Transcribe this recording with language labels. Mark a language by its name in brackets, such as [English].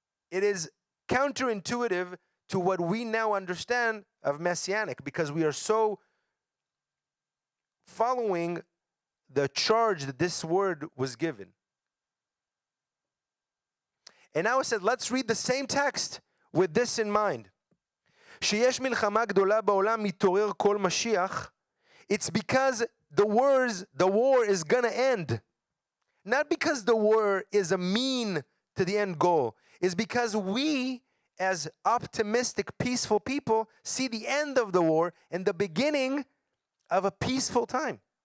[English] It is counterintuitive to what we now understand of Messianic because we are so following the charge that this word was given. And now I said, let's read the same text with this in mind. [Hebrew] שיש מלחמה גדולה בעולם מתעורר כל משיח. [English] It's because the war is gonna end. Not because the war is a mean to the end goal. It's because we, as optimistic, peaceful people, see the end of the war and the beginning of a peaceful time.